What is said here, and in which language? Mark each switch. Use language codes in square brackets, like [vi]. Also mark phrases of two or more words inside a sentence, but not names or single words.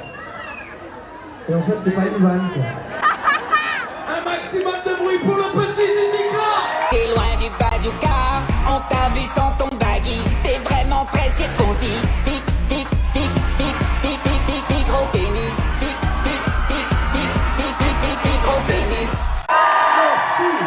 [fr] Et en fait, c'est pas une vanne, quoi. Un maximum de bruit pour le petit Zizika. T'es loin du bazooka, on t'a vu sans ton baggy. T'es vraiment très circoncis. Pic, pic, pic, pic, pic, pic, pic, pic, gros pénis. Pic, pic, pic, pic, pic, pic, pic, pic, gros pénis. Merci.